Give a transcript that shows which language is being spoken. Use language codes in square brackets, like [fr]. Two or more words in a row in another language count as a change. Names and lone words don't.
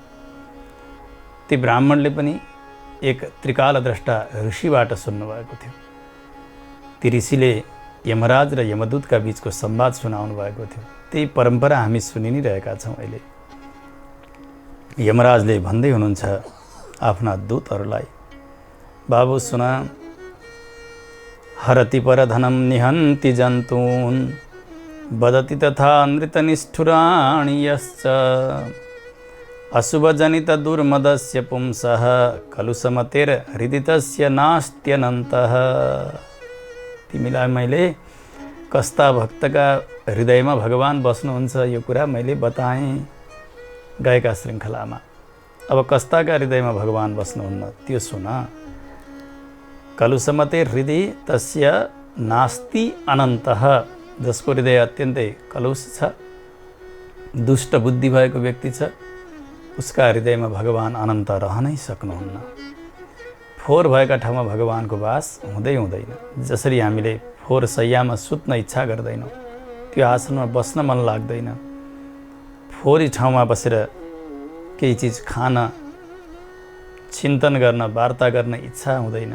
[ne] ती ब्राह्मणले पनि एक त्रिकालद्रष्टा ऋषिबाट सुन्नुभएको थियो। ती ऋषिले यमराज र यमदूतका बीचको संवाद सुनाउनु भएको थियो। त्यही परम्परा हामी सुनि नै रहेका छौँ। अहिले यमराजले भन्दै हुनुहुन्छ आफ्ना दूतहरूलाई, बाबु सुन, [sa] हरति परधनम निहन्ति जन्तून् वदति तथा नृतनिष्ठुराणि यश्च अशुभजनित दुर्मदस्य पुंसः कलुषमतेर्हृदि तस्य नास्त्यनन्तः। [ne] तिमीलाई मैले कस्ता भक्तका हृदयमा भगवान बस्नुहुन्छ यो कुरा मैले बताएँ गएका श्रृङ्खलामा। अब कस्ताका हृदयमा भगवान बस्नुहुन्न त्यो सुन। [sa] कलुषमतेर्हृदि तस्य नास्ति अनन्तः, [ne] जसको हृदय अत्यन्तै कलुष छ, दुष्ट बुद्धि भएको व्यक्ति छ, उसका हृदयमा भगवान अनन्त रहनै सक्नुहुन्न। फोहोर भएका ठाउँमा भगवानको वास हुँदै हुँदैन। जसरी हामीले फोहोर शैयामा सुत्न इच्छा गर्दैनौँ, त्यो आसनमा बस्न मन लाग्दैन, फोहोरी ठाउँमा बसेर केही चिज खान, चिन्तन गर्न, वार्ता गर्न इच्छा हुँदैन।